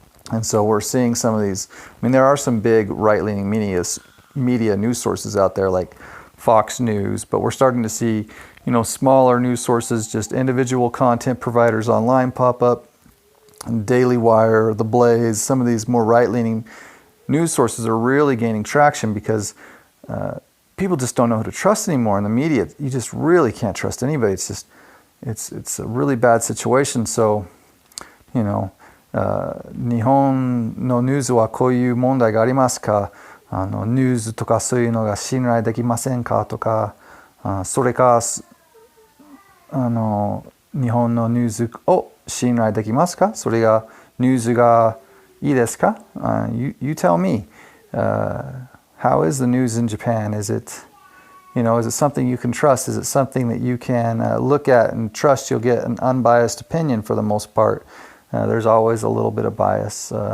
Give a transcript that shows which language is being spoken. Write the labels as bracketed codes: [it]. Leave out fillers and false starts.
[en] And so we're seeing some of these. There are some big right-leaning media news sources out there like Fox News, but we're starting to see smaller news sources, just individual content providers online pop up. Daily Wire, The Blaze, some of these more right-leaning news sources are really gaining traction because people just don't know who to trust anymore. In the media, you just really can't trust anybody. It's a really bad situation. [ja] So, 日本のニュースはこういう問題がありますか？ニュースとかそういうのが信頼できませんかとか、それか日本のニュースを信頼できますか？それがニュースがいいですか？ [en] You tell me. How is the news in Japan? Is it something you can trust? Is it something that you can look at and trust you'll get an unbiased opinion for the most part? There's always a little bit of bias.